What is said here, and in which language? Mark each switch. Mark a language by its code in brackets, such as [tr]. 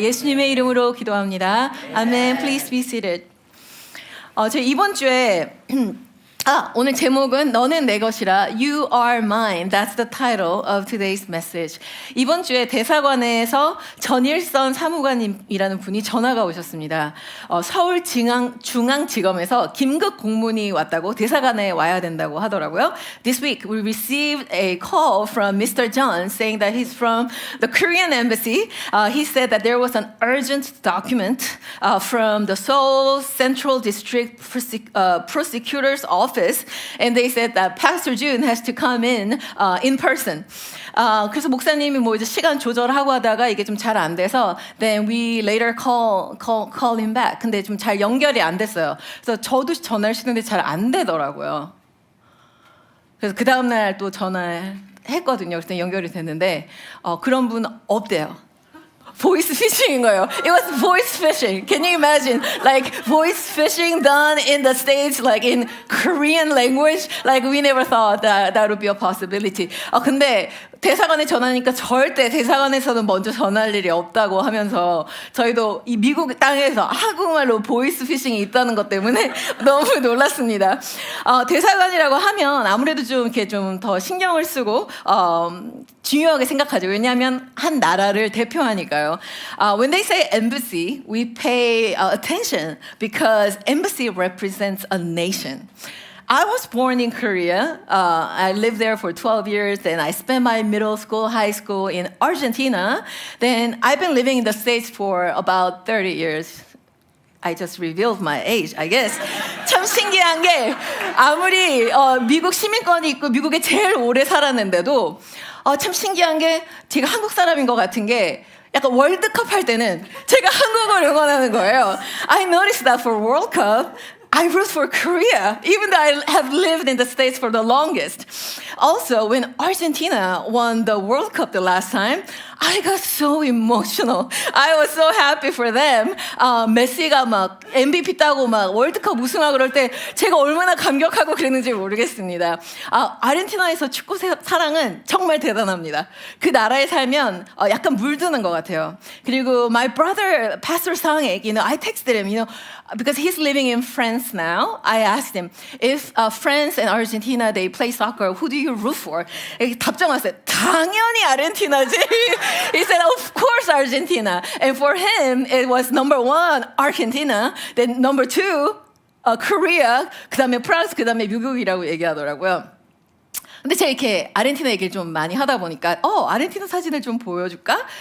[ko] 예수님의 이름으로 기도합니다. 아멘. [en] Please be seated. [ko] 저희 이번 주에 오늘 제목은 너는 내 것이라 [en] You are mine. That's the title of today's message. [ko] 이번 주에 대사관에서 전일선 사무관님이라는 분이 전화가 오셨습니다. 서울중앙지검에서 긴급 공문이 왔다고 대사관에 와야 된다고 하더라고요. [en] This week we received a call from Mr. John saying that he's from the Korean embassy. He said that there was an urgent document from the Seoul Central District Prosecutor's Office. And they said that Pastor June has to come in person. [ko] 그래서 목사님이 뭐 이제 시간 조절하고 하다가 이게 좀 잘 안 돼서 [en] then we later call him back. [ko] 근데 좀 잘 연결이 안 됐어요. 그래서 저도 전화를 시는데 잘 안 되더라고요. 그래서 그 다음 날 또 전화했거든요. 그래서 연결이 됐는데 그런 분 없대요. voice phishing인 거예요. [en] It was voice phishing. Can you imagine? Like voice phishing done in the States, like in Korean language. Like we never thought that would be a possibility. [ko] 근데 대사관에 전화하니까 절대 대사관에서는 먼저 전화할 일이 없다고 하면서 저희도 이 미국 땅에서 한국말로 보이스 피싱이 있다는 것 때문에 너무 놀랐습니다. 대사관이라고 하면 아무래도 좀 이렇게 좀 더 신경을 쓰고 중요하게 생각하죠. 왜냐하면 한 나라를 대표하니까요. [en] When they say embassy, we pay attention because embassy represents a nation. I was born in Korea. I lived there for 12 years. Then I spent my middle school, high school in Argentina. Then I've been living in the States for about 30 years. I just revealed my age, I guess. [ko] 참 신기한 게 아무리 미국 시민권이 있고 미국에 제일 오래 살았는데도 참 신기한 게 제가 한국 사람인 것 같은 게 약간 월드컵 할 때는 제가 한국을 응원하는 거예요. [en] I noticed that for World Cup, I root for Korea, even though I have lived in the States for the longest. Also, when Argentina won the World Cup the last time, I got so emotional. I was so happy for them. [ko] 메시가 막 MVP 따고 막 월드컵 우승하고 그럴 때 제가 얼마나 감격하고 그랬는지 모르겠습니다. 아르헨티나에서 축구 사랑은 정말 대단합니다. 그 나라에 살면 약간 물드는 것 같아요. [en] 그리고 my brother, Pastor Sangek, I texted him, because he's living in France now. I asked him, if France and Argentina, they play soccer, who do you root for? [ko] 답장 왔어요. 당연히 아르헨티나지. [en] He said, of course, Argentina. And for him, it was number one, Argentina. Then number two, Korea. [ko] 그 다음에 프랑스, 그 다음에 미국이라고 얘기하더라고요. 근데 제가 이렇게 아르헨티나 얘기를 좀 많이 하다 보니까 아르헨티나 사진을 좀 보여줄까?